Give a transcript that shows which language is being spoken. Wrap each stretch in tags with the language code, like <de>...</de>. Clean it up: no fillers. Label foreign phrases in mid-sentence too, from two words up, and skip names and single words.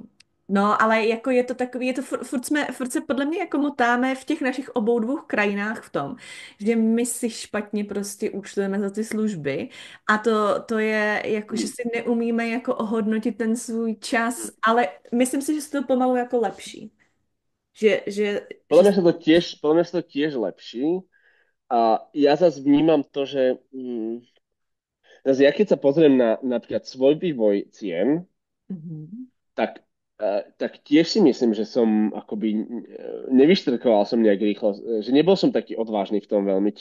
<cs>a No, ale jako je to takový, je to furt se podle mě jako motáme v těch našich obou dvou krajinách v tom, že my si špatně prostě účtujeme za ty služby a to je jako, že Hmm. si neumíme jako ohodnotit ten svůj čas, ale myslím si, že se to pomalu jako lepší. Že</cs> <sk>Podľa mňa sa to tiež lepší. A ja zase vnímam to, že zase ja keď sa pozriem na napríklad svoj vývoj cien, Mhm. tak, tak tiež si myslím, že som akoby nevyštrkoval som nejak rýchlo, že nebol som taký odvážny v tom veľmi.</sk>